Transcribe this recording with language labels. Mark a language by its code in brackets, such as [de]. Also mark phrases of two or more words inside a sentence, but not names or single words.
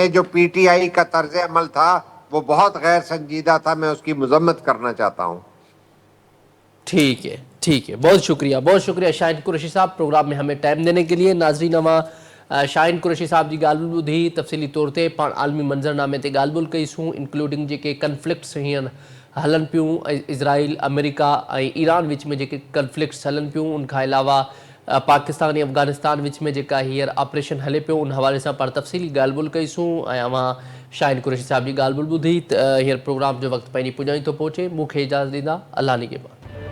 [ur] میں جو پی ٹی آئی کا طرز عمل تھا وہ بہت غیر سنجیدہ تھا, میں اس کی مذمت کرنا چاہتا ہوں. ٹھیک ہے. ٹھیک ہے، بہت شکریہ شاہین قریشی صاحب پروگرام میں ہمیں ٹائم دینے کے لیے. [sd] ناظرین اواں شاہین قریشی صاحب جی گال ٻدھی تفصیلی طور تے پان عالمی منظرنامے تے ڳالھ ٻولھ کئیسوں انکلوڈنگ जेके کنفلکٹس ہلن پیوں اسرائیل امریکہ ایران وچ میں जेके کنفلکٹس ہلن پیوں ان کھا علاوہ پاکستان ऐं افغانستان وچ میں जेका हींअर آپریشن ہلے पियो उन हवाले सां पाण तफ़सीली ॻाल्हि ॿोल कईसूं ऐं अवां शाहिन कुरैशी साहब जी ॻाल्हि ॿोल ॿुधी त हींअर प्रोग्राम जो वक़्तु पंहिंजी पुॼाणी थो पहुचे. मूंखे इजाज़त ॾींदा. अल्लाह निगहबान.